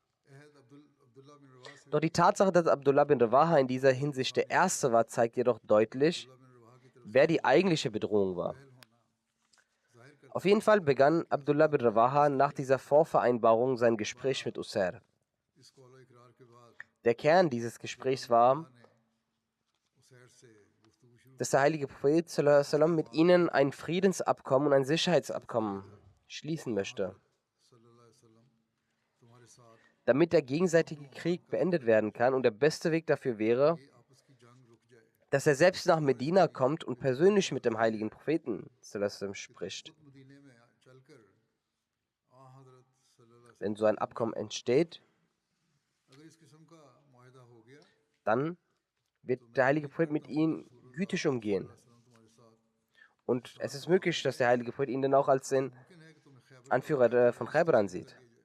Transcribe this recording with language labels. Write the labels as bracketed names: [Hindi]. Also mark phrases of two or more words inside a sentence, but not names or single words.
[German] Doch die Tatsache, dass Abdullah bin Rawaha in dieser Hinsicht der Erste war, zeigt jedoch deutlich, wer die eigentliche Bedrohung war. Auf jeden Fall begann Abdullah bin Rawaha nach dieser Vorvereinbarung sein Gespräch mit Usair. Der Kern dieses Gesprächs war, dass der heilige Prophet [Arabic] صلى الله عليه وسلم [German] mit ihnen ein Friedensabkommen und ein Sicherheitsabkommen schließen möchte, damit der gegenseitige Krieg beendet werden kann. Und der beste Weg dafür wäre, dass er selbst nach Medina kommt und persönlich mit dem heiligen Propheten [Arabic] صلى الله عليه وسلم [German] spricht. Wenn so ein Abkommen entsteht, dann wird der heilige Prophet mit ihnen gütig umgehen. Und es ist möglich, dass der heilige Prophet ihn dann auch als den Anführer von Khaybar ansieht.